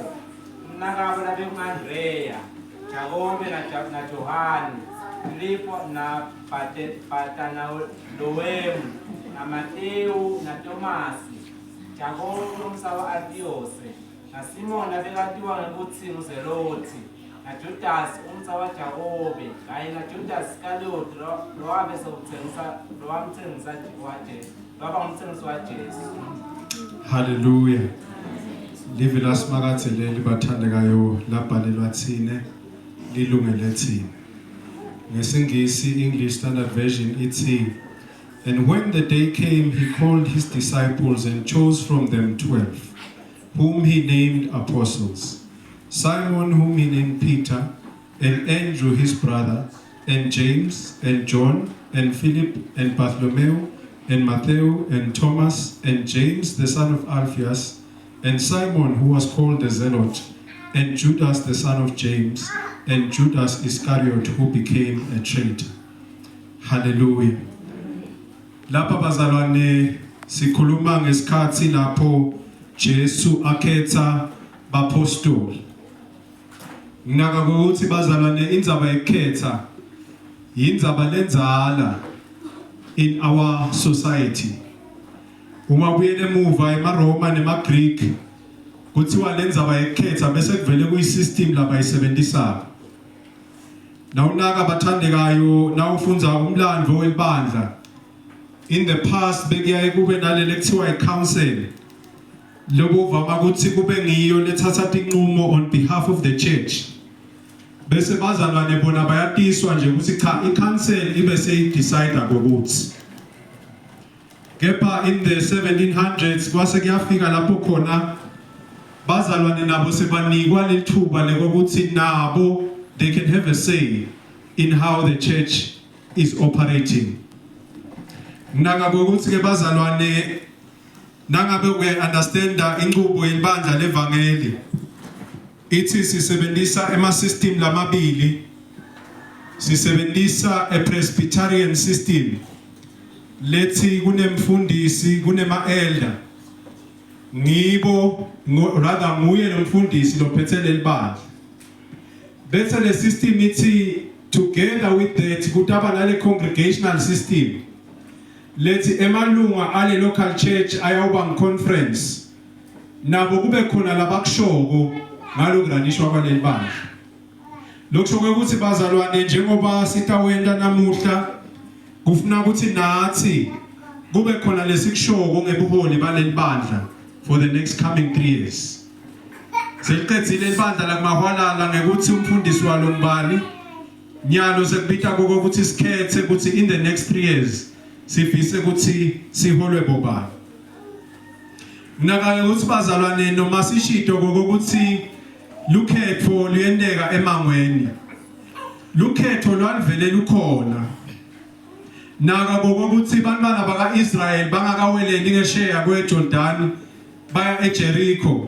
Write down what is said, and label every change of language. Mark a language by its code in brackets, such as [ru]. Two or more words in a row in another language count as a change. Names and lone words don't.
[ss] Umnakabo labe uAndrea, Jakobe na Johani, Filipo na Bartholomewu, na Mateo na Tomasi, Jakobe umsawa Alfiose, na Simon abekatiwa ngokuthi uZeloti, na Judas umsawa Jakobe, kanye na Judas Iscariot lowabe sewamthengisa Jesu. Hallelujah. Live lasmakathe leli bathandekayo labhalelwa thine lilungele thina. [en] Ngesingisi English Standard Version ithi, and when the day came he called his disciples and chose from them 12, whom he named apostles, Simon whom he named Peter, and Andrew his brother, and James and John and Philip and Bartholomew and Matthew and Thomas and James the son of Alphaeus, and Simon who was called the Zealot, and Judas the son of James, and Judas Iscariot who became a traitor. [ss] Hallelujah. Lapha bazalwane sikhuluma ngesikhathi lapho Jesu akhetha bapostoli. Nginaka ukuthi bazalwane indzaba yekhetha indzaba lenzala [en] in our society. [ss] Uma kuyele emuva eMaroma nemaGreek kuthiwa lenzaba yekhetha bese kuvele kuyisystem labayisebenzisa. Nawunaka bathandekayo nawufunza umlando welibandla. [en] In the past [ss] bekuyaye kube nalele kuthiwa iCouncil. Lobo vama ukuthi kube ngiyo lethatha inqumo [en] on behalf of the church. [ss] Bese bazalwane bona bayatiswa nje ukuthi cha iCouncil ibe seyidecide ngokuthi. Kepha [en] in the 1700s [ss] kwase kuyafika lapho khona bazalwane nabo sebanikwa lethuba lekokuthi nabo [en] they can have a say in how the church is operating. [ss] Nanga ukuthi ke bazalwane nangabe [en] we understand [ss] inqubo yebandla levangeli ithi sisebenzisa ema system lamabili, sisebenzisa [en] a Presbyterian system [ss] lethi kunemfundisi kunema elder ngibo rather nguye nomfundisi lophethele libandla. Bese le system ithi [en] together with that [ss] kutaba nale [en] congregational system [ss] lethi emalunga ale [en] local church [ss] ayawuba conference nabo kube khona labakushoko ngalokuranishwa kwaleli bandla. Lokusho ukuthi bazalwane njengoba sitawenda namuhla kufuna ukuthi nathi kube khona lesikushoko ngebuholi baleli bandla [en] for the next coming 3 years. [ss] Seliqedzile ibandla lakumahwalala ngekuthi umfundisi walo mbali nyalo sekubita ukuthi sikhethe ukuthi [en] in the next 3 years [ss] sifise ukuthi siholwe bobani. Naka ukuthi bazalwane noma sishito ukuthi lukhetho luyendeka emangweni. Lukhetho lwalivele lukhona. Naka ukuthi bantwana bakaIsrael bangakaweleli ngesheya kweJordan baya eJericho.